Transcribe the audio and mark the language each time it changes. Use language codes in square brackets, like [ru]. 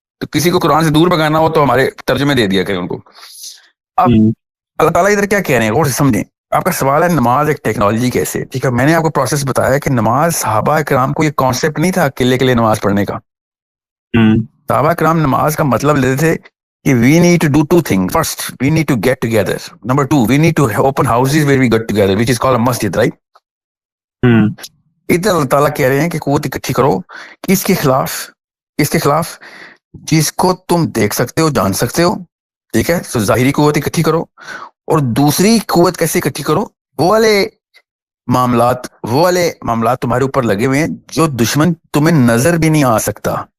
[ur] تو کسی کو قرآن سے دور بھگانا ہو تو ہمارے ترجمے دے دیا کریں ان کو. اب اللہ تعالیٰ ادھر کیا کہہ رہے ہیں غور سے سمجھیں. آپ کا سوال ہے نماز ایک ٹیکنالوجی کیسے. ٹھیک ہے, میں نے آپ کو پروسیس بتایا کہ نماز صحابہ کرام کو یہ کانسیپٹ نہیں تھا اکیلے کے لیے نماز پڑھنے کا. صحابہ کرام نماز کا مطلب لیتے تھے کہ [en] we need to do two things. First, we need to get together. Number two, we need to open houses where we get together, which is called a masjid, right? [ur] ادھر اللہ تعالیٰ کہہ رہے ہیں کہ قوت اکٹھی کرو. کس کے خلاف؟ کس کے خلاف؟ جس کو تم دیکھ سکتے ہو, جان سکتے ہو. ٹھیک ہے, تو ظاہری قوت اکٹھی کرو. اور دوسری قوت کیسے اکٹھی کرو؟ وہ والے معاملات تمہارے اوپر لگے ہوئے ہیں جو دشمن تمہیں نظر بھی نہیں آ سکتا.